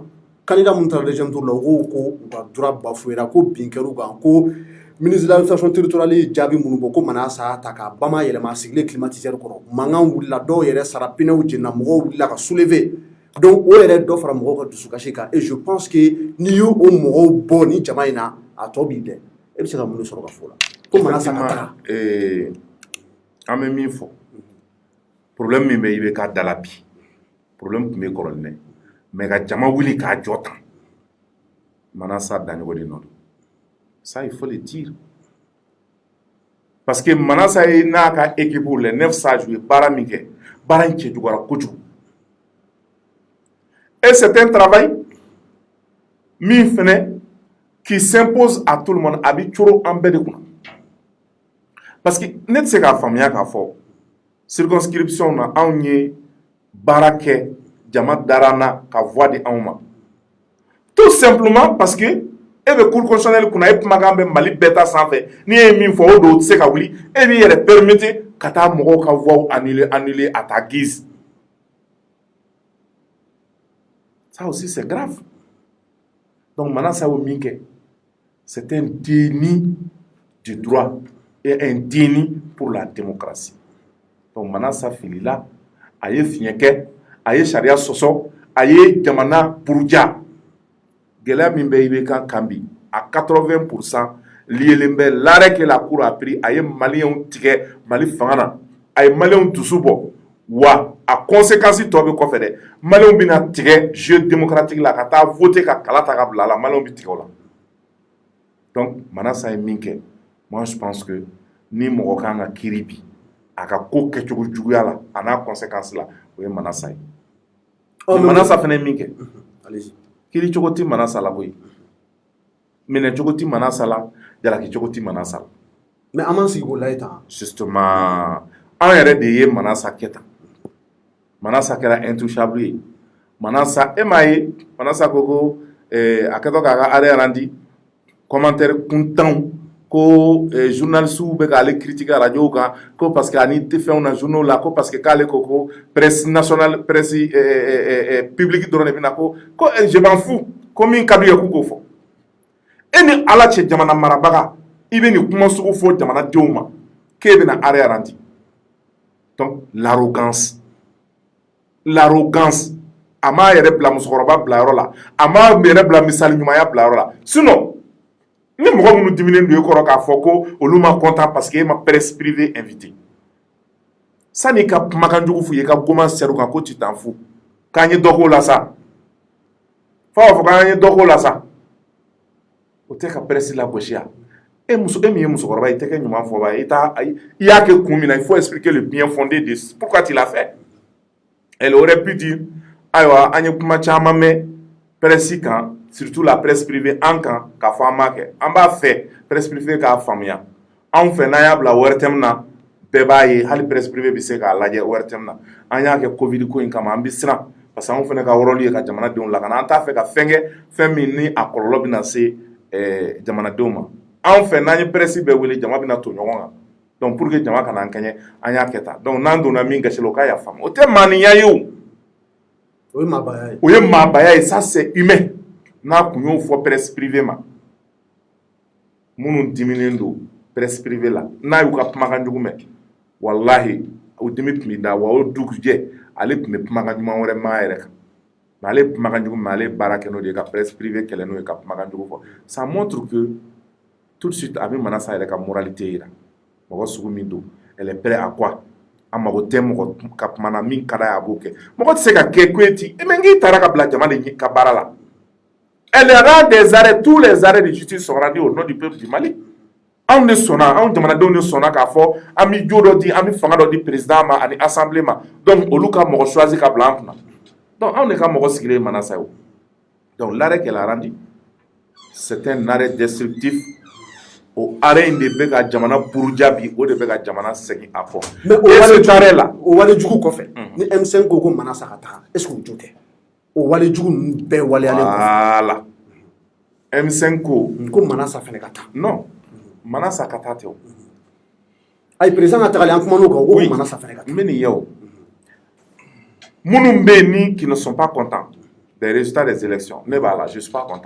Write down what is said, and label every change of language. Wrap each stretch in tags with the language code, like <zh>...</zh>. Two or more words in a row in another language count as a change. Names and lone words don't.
<bm>candidat mun taara</bm> <fr>deuxième tour</fr> <bm>la u ko u ka droit bafouera ko bin kɛr'u kan ko</bm> <fr>ministre de l'administration territoriale</fr> <bm>ye jaabi minnu bɔ ko Manasa ta k'a bama yɛlɛma sigilen climatiseur kɔrɔ mankan wulila dɔw yɛrɛ sara pinɛw jenna mɔgɔw wulila ka</bm> <fr>soulever donc</fr> <bm>o yɛrɛ dɔ fara mɔgɔw ka dusukasi kan</bm> <fr>et je pense que</fr> <bm>n'i y'o mɔgɔw bɔ ni jama in na a tɔ b'i dɛ e bɛ se ka mun de sɔrɔ ka fɔ la ko Manasa ka taga an bɛ min fɔ problème min bɛ i bɛ k'a da la bi problème tun bɛ kɔrɔlen mais ka jama wuli k'a jɔ tan Manasa daɲɔgɔn de nɔ don</bm> <fr>ça il faut le dire parce que</fr> <bm>Manasa ye n'a ka équipe</bm> <fr>les 9 sages</fr> <bm>ye baara min kɛ baara in cɛjuguyara kojugu</bm> <fr>et c'est un travail</fr> <bm>min fɛnɛ</bm> <fr>qui s'impose à tout le monde</fr> <bm>a bɛ coro an bɛɛ de kunna</bm> <fr>parce que</fr> <bm>ne tɛ se k'a faamuya k'a fɔ circonscription na anw ye baara kɛ jama dara n na ka voix di anw ma</bm> <fr>tout simplement parce que</fr> <bm>e bɛ</bm> <fr>cour constitutionnelle</fr> <bm>kunna e kumakan bɛ Mali bɛɛ ta sanfɛ n'i ye min fɔ o don o tɛ se ka wuli e b'i yɛrɛ permettre ka taa mɔgɔw ka</bm> <fr>voix annuler à ta guise ça aussi c'est grave donc</fr> <bm>Manasa y'o min kɛ</bm> <fr>c'est un déni du droit et un déni pour la démocratie donc</fr> <bm>Manasa filila a ye fiɲɛ kɛ a ye sariya sɔsɔ a ye jamana buruja gɛlɛya min bɛ IBK kan bi à 80% lielen bɛ</bm> <fr>l'arrêt que la cour a pris</fr> <bm>a ye maliyɛnw tigɛ Mali fanga na a ye maliyɛnw dusu bɔ wa a conséquence tɔ bɛ kɔfɛ dɛ maliyɛnw bɛna tigɛ</bm> <fr>jeu démocratique</fr> <bm>la ka taa voter ka kala ta ka bila a la maliyɛnw bɛ tigɛ o la donc Manasa ye min kɛ</bm> <fr>moi je pense que</fr> <bm>ni mɔgɔ kan ka kiiri bi a ka ko kɛcogo juguya la a n'a conséquence la o ye Manasa ye Manasa fana ye min kɛ kiiri cogo tɛ Manasa la koyi minɛ cogo tɛ Manasa la jalaki cogo tɛ Manasa la mais an m'an sigi k'o lajɛ tan justement an yɛrɛ de ye Manasa kɛ tan Manasa kɛra intouchable ye Manasa e m'a ye Manasa ko ko a kɛtɔ k'a ka arrêt rendi commentaire kuntanw ko journalistes bɛ k'ale critiquer radio kan ko</bm> <fr>parce que</fr> <bm>ani tɛ fɛnw na journaux la ko</bm> <fr>parce que</fr> <bm>k'ale ko</bm> <fr>presse nationale presse publique</fr> <bm>dɔrɔn de bɛ na ko</bm> <fr>je m'en fous</fr> <bm>ko min ka d'u ye k'u k'o fɔ e ni Ala cɛ jamana marabaga i bɛ nin kuma sugu fɔ jamanadenw ma k'e bɛna arrêt randi.</bm> <fr>Donc l'arrogance</fr> <bm>a m'a yɛrɛ bila musokɔrɔba bila yɔrɔ la, a m'a yɛrɛ bila misali ɲumanya bila yɔrɔ la. Sinon ni mɔgɔ minnu diminen don e kɔrɔ k'a fɔ ko olu ma</bm> <fr>content parce que</fr> <bm>e ma</bm> <fr>presse privée invité,</fr> <bm>sani ka kumakan jugu f'u ye ka goma ser'u kan ko</bm> <fr>tu t'en fous</fr> <bm>k'an ye dɔ k'o la sa, fo b'a fɔ k'an ye dɔ k'o la sa, o tɛ ka presse lagosi ya. E min ye musokɔrɔba, i tɛ kɛ ɲuman fɔba ye, i y'a kɛ kun min na,</bm> <fr>il faut expliquer le bien fondé de pourquoi tu l'as fait. Elle aurait pu dire</fr> <bm>ayiwa an ye kuma caman mɛn presse kan,</bm> <fr>surtout la presse privée</fr> <bm>an kan, k'a fɔ an m'a kɛ. An b'a fɛ</bm> <fr>presse privée</fr> <bm>k'a faamuya. Anw fɛ n'an y'a bila ORTM na, bɛɛ b'a ye hali</bm> <fr>presse privée</fr> <bm>bɛ se k'a lajɛ ORTM na. An y'a kɛ Covid ko in kama, an bɛ siran</bm> <fr>parce que</fr> <bm>anw fɛnɛ ka rôle ye ka jamanadenw lakana. An t'a fɛ ka fɛn kɛ fɛn min ni a kɔlɔlɔ bɛ na se jamanadenw ma. Anw fɛ n'an ye presse bɛɛ wele, jama bɛna to ɲɔgɔn kan.</bm> <fr>Donc pour que</fr> <bm>jama kana an kɛɲɛ, an y'a kɛ tan. Donc n'an donna min gasi la o k'a y'a faamu. O tɛ maaniya ye o. O ye maabaya ye. O ye maabaya ye,</bm> <fr>ça c'est humain.</fr> <bm>N'a kun y'o fɔ</bm> <fr>presse privée</fr> <bm>ma, minnu diminen don</bm> <fr>presse privée</fr> <bm>la, n'a y'u ka kumakan jugu mɛn, walahi o dimi tun bɛ da, wa o dugujɛ ale tun bɛ kumakan ɲuman wɛrɛ mɛn a yɛrɛ kan. Mais ale kumakan jugu mɛn, ale ye baara kɛ n'o de ye ka</bm> <fr>presse privée</fr> <bm>kɛlɛ n'o ye ka kumakan jugu fɔ.</bm> <fr>Ça montre que tout de suite</fr> <bm>a bɛ Manasa yɛrɛ ka moralité yira. Mɔgɔ sugu min don,</bm> <fr>elle est prête à quoi?</fr> <bm>A mago tɛ mɔgɔ ka kuma na min ka d'a ye a b'o kɛ. Mɔgɔ tɛ se ka kɛ ko ye ten, mais n'i taara ka bila jama de ka baara la.</bm> <fr>Elle rend des arrêts, tous les arrêts de justice sont rendus au nom du peuple du Mali.</fr> <bm>Anw de sɔnna, anw jamanadenw de sɔnna k'a fɔ an bɛ jo dɔ di, an bɛ fanga dɔ di président ma ani assemblée ma. Donc olu ka mɔgɔ choisi ka bila an kunna. Donc anw de ka mɔgɔ sigilen ye Manasa ye o.</bm> <fr>Donc l'arrêt qu'elle a rendu, c'est un arrêt destructif.</fr> <bm>O arrêt in de bɛ ka jamana buruja bi, o de bɛ ka jamana segin a kɔ.</bm> <fr>Mais o</fr> <bm>wale jugu kɔfɛ, ni M5 ko ko Manasa ka taga,</bm> <fr>est-ce que</fr> <bm>o jo tɛ? O wale jugu ninnu bɛɛ waleyalen kɔfɛ.</bm> <fr>Voilà. M5</fr> <bm>ko Manasa fɛnɛ ka taa. Non, Manasa ka taa tɛ o. Ayi président ka tagali an kuman'o kan, o ko Manasa fɛnɛ ka taa. N bɛ nin ye o. Minnu bɛ yen ni</bm> <fr>qui ne sont pas contents des résultats des élections,</fr> <bm>ne b'a la,</bm> <fr>je suis pas content.</fr>